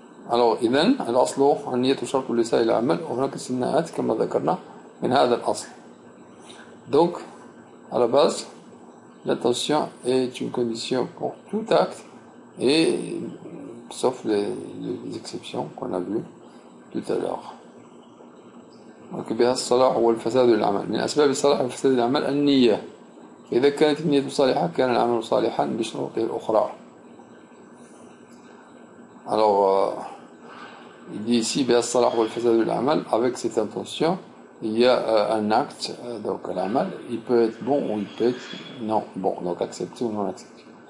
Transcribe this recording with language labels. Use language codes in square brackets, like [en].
[ar] Alors, إذن الأصل النية شرط لسائر العمل وهناك استثناءات كما ذكرنا من هذا الأصل. [fr] Donc, à la base, l'intention est une condition pour tout acte, et sauf les exceptions qu'on a vues tout à l'heure. [ar] Donc, بها الصلاح والفساد للعمل. من أسباب الصلاح والفساد للعمل النية. إذا كانت النية صالحة كان العمل صالحا بشروطه الأخرى. [fr] Alors, il dit ici, avec cette intention, il y a un acte, donc l'amal, il peut être bon ou il peut être non bon, donc accepté ou non accepté.